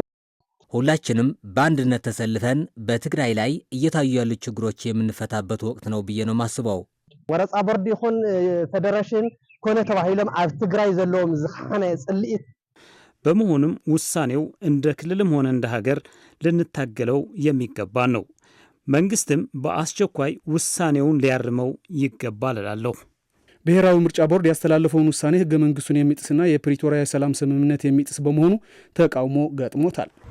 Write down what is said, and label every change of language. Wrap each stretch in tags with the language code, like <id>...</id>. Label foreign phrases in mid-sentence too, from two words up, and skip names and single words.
<am>ሁላችንም በአንድነት ተሰልፈን በትግራይ ላይ እየታዩ ያሉ ችግሮች የምንፈታበት ወቅት ነው ብዬ ነው ማስበው።</am> <ti>ወረፃ ቦርድ ይኹን ፌዴሬሽን ኮነ ተባሂሎም ኣብ ትግራይ ዘለዎም ዝኻነ ጽልኢት</ti> <am>በመሆኑም ውሳኔው እንደ ክልልም ሆነ እንደ ሀገር ልንታገለው የሚገባ ነው። መንግስትም በአስቸኳይ ውሳኔውን ሊያርመው ይገባል እላለሁ። ብሔራዊ ምርጫ ቦርድ ያስተላለፈውን ውሳኔ ህገ መንግስቱን የሚጥስና የፕሪቶሪያ የሰላም ስምምነት የሚጥስ በመሆኑ ተቃውሞ ገጥሞታል።</am>